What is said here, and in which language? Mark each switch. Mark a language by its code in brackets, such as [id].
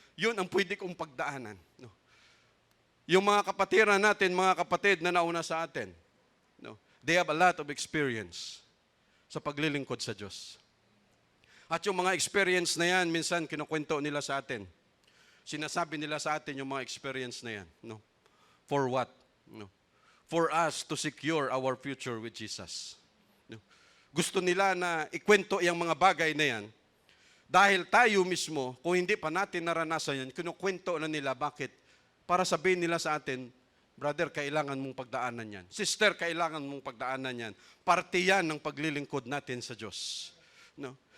[tl] Yun ang pwede kong pagdaanan. No? Yung mga kapatiran natin, mga kapatid na nauna sa atin, no? [en] They have a lot of experience [tl] sa paglilingkod sa Diyos. At yung mga experience na yan, minsan kinukwento nila sa atin. Sinasabi nila sa atin yung mga experience na yan. [en] No? For what? No? For us to secure our future with Jesus. [tl] No? Gusto nila na ikwento yung mga bagay na yan. Dahil tayo mismo, kung hindi pa natin naranasan yan, kinukwento na nila. Bakit? Para sabihin nila sa atin, brother, kailangan mong pagdaanan yan. Sister, kailangan mong pagdaanan yan. Parte yan ng paglilingkod natin sa Diyos. No?